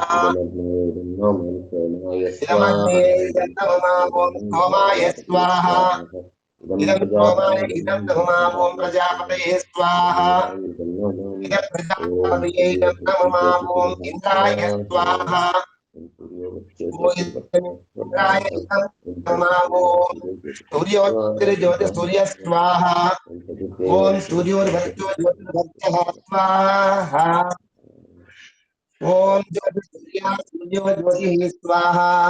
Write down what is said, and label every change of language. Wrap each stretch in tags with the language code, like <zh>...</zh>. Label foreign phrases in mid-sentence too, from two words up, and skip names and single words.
<sa>ओं सोमाय स्वाहा. इदं सोमाय इदं नमः। ओं प्रजापतये स्वाहा. इदं प्रजापतये नमः. ओं इन्द्राय स्वाहा. सूर्योज्योति सूर्य स्वाहा. ओम सूर्योर्भक्तो ज्योतिर्भक्तः स्वाहा. ओम ज्योतिर्सूर्या सूर्योज्योतिः स्वाहा.</sa>